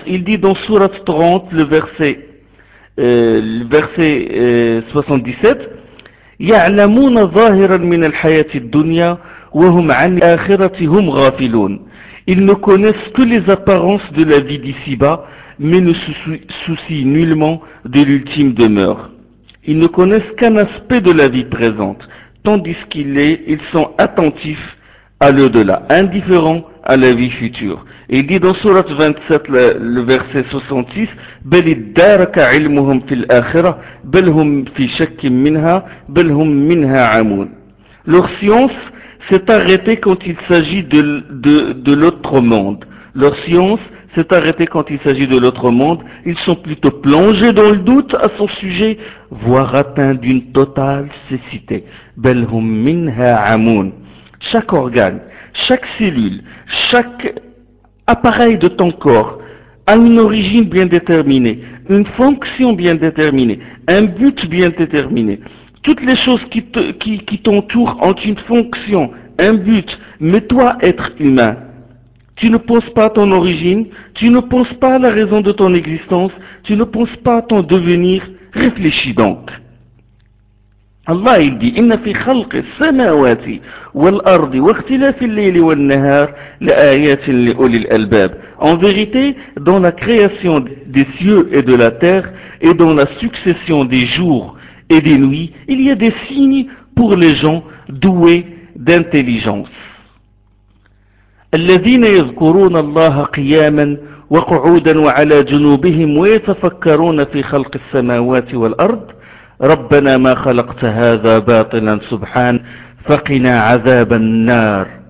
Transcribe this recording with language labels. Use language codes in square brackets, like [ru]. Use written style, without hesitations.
[fr] Il dit dans Sourate 30, le verset 77, [ar] يَعْلَمُونَ ظَاهِرًا مِنَ الْحَيَاةِ الدُّنْيَا وَهُمْ عَنْ آخِرَتِهُمْ غَافِلُونَ. [fr] Ils ne connaissent que les apparences de la vie d'ici-bas, mais ne se soucient nullement de l'ultime demeure. Ils ne connaissent qu'un aspect de la vie présente, tandis qu'ils sont attentifs à l'au-delà, indifférents à la vie future. Et il dit dans Sourate 27, le verset 66, [ar] بَلِ الدَّارَكَ عِلْمُهُمْ فِي الْآخِرَةِ بَلْ هُمْ فِي شَكِّمْ مِنْهَا بَلْ هُمْ مِنْهَا عَمُونَ. [fr] Leur science s'est arrêtée quand il s'agit de l'autre monde. Leur science s'est arrêtée quand il s'agit de l'autre monde. Ils sont plutôt plongés dans le doute à son sujet, voire atteints d'une totale cécité. [ar] بَلْ هُمْ مِنْهَا عَمُونَ. [fr] Chaque organe, chaque cellule, chaque appareil de ton corps a une origine bien déterminée, une fonction bien déterminée, un but bien déterminé. Toutes les choses qui t'entourent ont une fonction, un but. Mais toi, être humain, tu ne penses pas à ton origine, tu ne penses pas à la raison de ton existence, tu ne penses pas à ton devenir. Réfléchis donc. Allah il dit, [ar] إِنَّ فِي خَلْقِ السَّمَاوَاتِ وَالْأَرْضِ وَاخْتِلَافِ اللَّيْلِ وَالنَّهَارِ لَآيَاتٍ لِأُولِي الْأَلْبَابِ. [fr] En vérité, dans la création des cieux et de la terre, et dans la succession des jours et des nuits, il y a des signes pour les gens doués d'intelligence. [ar] الَّذِينَ يَذْكُرُونَ اللَّهَ قِيَامًا وَقُعُودًا وَعَلَى جُنُوبِهِمْ وَيَتَفَكَّرُونَ فِي خَلْقِ السَّمَاوَاتِ وَالْأَرْضِ ربنا ما خلقت هذا باطلا سبحان فقنا عذاب النار.